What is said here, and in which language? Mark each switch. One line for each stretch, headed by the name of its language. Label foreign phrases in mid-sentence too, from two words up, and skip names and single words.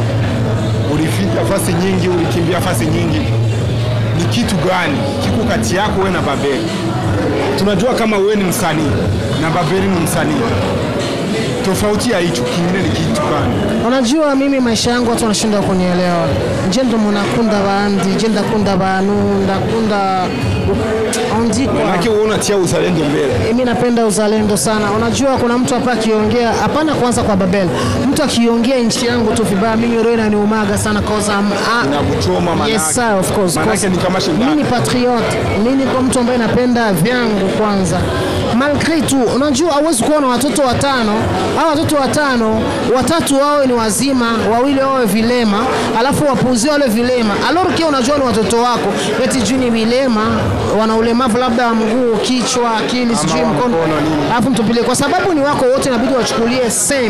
Swahili: Ulifika fasi nyingi, ulikimbia fasi nyingi. Ni kitu gani kiko kati yako wewe na Babel? Tunajua kama wewe ni msanii na Babel ni msanii. Tofauti ya hicho kingine ni kitu gani? Unajua mimi maisha yangu watu wanashinda kunielewa.
Rundi: Je, ndo mnakunda bandi, je ndakunda banu, ndakunda ondiko.
Swahili: Maana wewe unatia uzalendo mbele. Mimi napenda uzalendo sana. Unajua kuna mtu hapa akiongea, hapana kwanza kwa Babel. Mtu akiongea nchi yangu tu vibaya, mimi roho inaniumaga sana cause inakuchoma manake.
English: Yes sir, of course.
Swahili: Manake ni kama shindano. Mimi ni patriote. Mimi kwa mtu ambaye napenda vyangu kwanza.
French: Malgré tout,
Swahili: unajua hauwezi kuona watoto watano, hao watoto watano, watatu wao ni wazima, wawili wao vilema, alafu wapuuzie wale vilema. Alors kia unajua ni watoto wako, eti juu ni vilema, wana ulemavu labda mguu, kichwa, akili, sijui mkono. Alafu mtupile kwa sababu ni wako wote, inabidi wachukulie same.